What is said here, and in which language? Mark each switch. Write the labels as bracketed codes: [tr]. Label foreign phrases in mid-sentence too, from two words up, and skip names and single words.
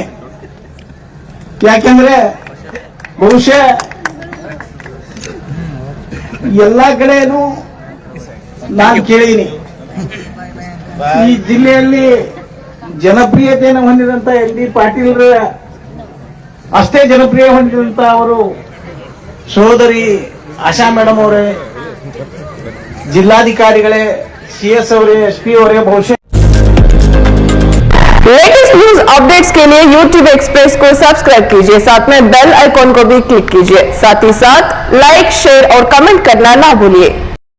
[kn] ಯಾಕೆಂದ್ರೆ ಬಹುಶಃ ಎಲ್ಲಾ ಕಡೆನೂ ನಾನು ಕೇಳಿನಿ, ಈ ಜಿಲ್ಲೆಯಲ್ಲಿ ಜನಪ್ರಿಯತೆಯನ್ನು ಹೊಂದಿದಂತ ಎಂ ಬಿ ಪಾಟೀಲ್ ಅಷ್ಟೇ ಜನಪ್ರಿಯ ಹೊಂದಿದಂತ ಅವರು ಸಹೋದರಿ ಆಶಾ ಮೇಡಮ್ ಅವರೇ, ಜಿಲ್ಲಾಧಿಕಾರಿಗಳೇ, CS ಅವರೇ, SP ಅವರೇ ಬಹುಶಃ [en] latest news updates [hi] के लिए YouTube एक्सप्रेस को सब्सक्राइब कीजिए, साथ में [en] bell icon [hi] को भी क्लिक कीजिए, साथ ही साथ [en] like, share [hi] और कमेंट करना ना भूलिए।